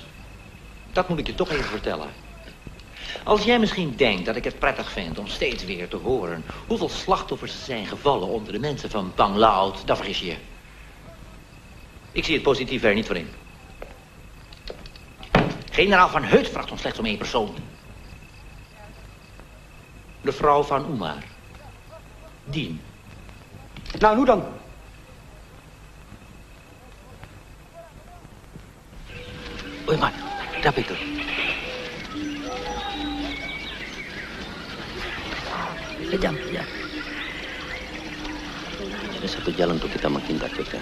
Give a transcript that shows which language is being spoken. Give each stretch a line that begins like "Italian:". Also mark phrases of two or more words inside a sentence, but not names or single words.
Dutch: Dat moet ik je toch even vertellen. Als jij misschien denkt dat ik het prettig vind om steeds weer te horen hoeveel slachtoffers er zijn gevallen onder de mensen van Panglaut, dan vergis je je. Ik zie het positief er niet voor in. Generaal Van Heuts vraagt ons slechts om 1 persoon. De vrouw van Umar. Dien. Nou, hoe dan?
Indonesian: Umar, ada apa itu? Kejam, ya. Ada satu jalan untuk kita menghindar juga.